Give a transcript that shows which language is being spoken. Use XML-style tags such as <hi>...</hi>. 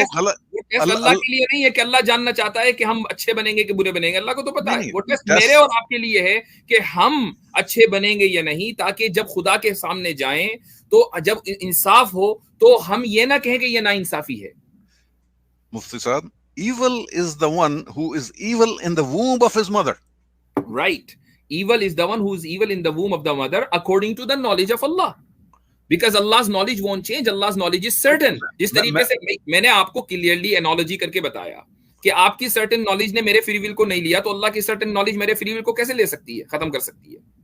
<ur>وہ ٹیسٹ اللہ کے لیے نہیں ہے کہ اللہ جاننا چاہتا ہے کہ ہم اچھے بنیں گے کہ برے بنیں گے. اللہ کو تو پتا ہے. وہ ٹیسٹ میرے اور آپ کے لیے ہے کہ ہم اچھے بنیں گے یا نہیں، تاکہ جب خدا کے سامنے جائیں تو جب انصاف ہو تو ہم یہ نہ کہیں کہ یہ نا انصافی ہے.</ur> <en>مفتی صاحب، evil is the one who is evil in the womb of his mother. Right. Evil is the one who is evil in the womb of the mother according to the knowledge of Allah. Because Allah's knowledge won't change. Allah's knowledge is certain.</en> <ur>جس طریقے سے میں نے آپ کو clearly analogy کر کے بتایا کہ آپ کی سرٹن نالج نے میرے فری ول کو نہیں لیا تو اللہ کی سرٹن نالج میرے فری ول کو کیسے لے سکتی ہے، ختم کر سکتی ہے.</ur>